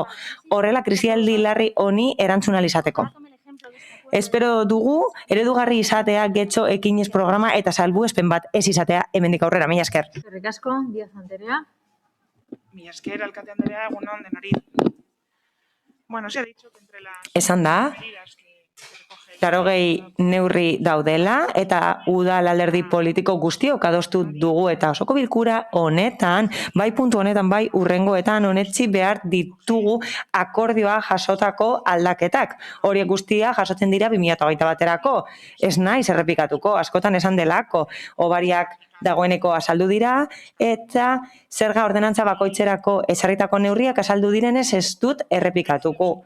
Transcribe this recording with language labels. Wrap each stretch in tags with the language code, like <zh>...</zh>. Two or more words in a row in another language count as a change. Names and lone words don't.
<eu>Horrela krisialdi larri honi erantzun ahal izateko. Espero dugu eredugarri izatea getxo ekinez programa eta salbuespen bat ez izatea hemendik aurrera. Mila esker. Eskerrik asko, Díaz Anderea. Mila esker, alkate Andrea, egunon denari. Bueno,</eu> <es>se ha dicho que entre las</es> <eu>Esan da,</eu> <es>medidas que recoge</es> <eu>80 neurri daudela eta udal alderdi politiko guztiok adostu dugu eta osoko bilkura honetan, bai puntu honetan, bai hurrengoetan honetzi behar ditugu akordioa jasotako aldaketak. Horiek guztia jasotzen dira 2021 baterako. Ez naiz errepikatuko, askotan esan delako, obariak dagoeneko azaldu dira, eta zerga ordenantza bakoitzerako ezarritako neurriak azaldu direnez ez dut errepikatuko.</eu>